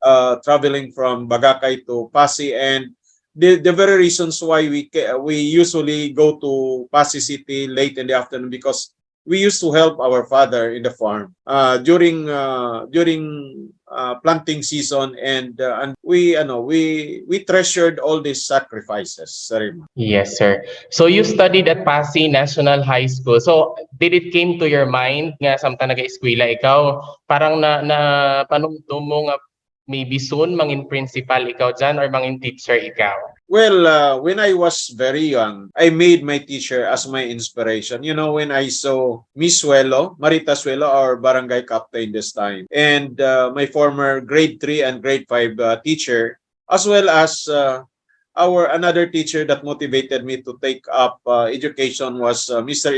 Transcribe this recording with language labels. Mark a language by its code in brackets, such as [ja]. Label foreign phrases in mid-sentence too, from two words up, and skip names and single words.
[en] tricycles traveling from Bagacay to Passi, and the very reasons why we usually go to Passi City late in the afternoon, because we used to help our father in the farm during planting season, and we treasured all these sacrifices, Sarima. Yes, sir. So you studied at Passi National High School. So did it came to your mind [hil] nga samtang naga-eskwela ikaw, parang na panumdum mo nga [en] maybe soon [hil] mangin principal ikaw dyan or mangin teacher ikaw? [en] Well, when I was very young, I made my teacher as my inspiration. You know, when I saw Miss Suelo, Marita Suelo, our barangay captain this time, and my former grade 3 and grade 5 teacher, as well as our another teacher that motivated me to take up education was Mr.